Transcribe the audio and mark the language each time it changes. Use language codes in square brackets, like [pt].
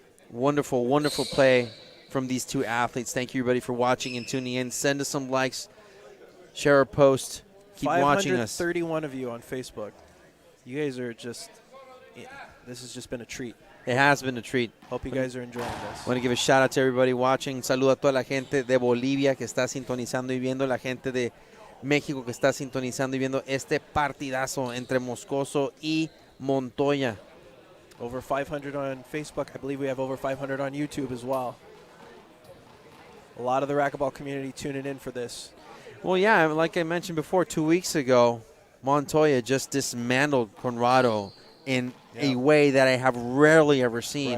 [en] Wonderful, wonderful play from these two athletes. Thank you, everybody, for watching and tuning in. Send us some likes. Share a post. Keep watching us. 531 of you on Facebook. You guys are just, this has just been a treat. It has been a treat. Hope you guys are enjoying this. I want to give a shout out to everybody watching. [es] Saludo a toda la gente de Bolivia que está sintonizando y viendo, la gente de México que está sintonizando y viendo este partidazo entre Moscoso y Montoya. [en] Over 500 on Facebook. I believe we have over 500 on YouTube as well. A lot of the racquetball community tuning in for this. Well, yeah, like I mentioned before, 2 weeks ago, Montoya just dismantled Conrado in a way that I have rarely ever seen.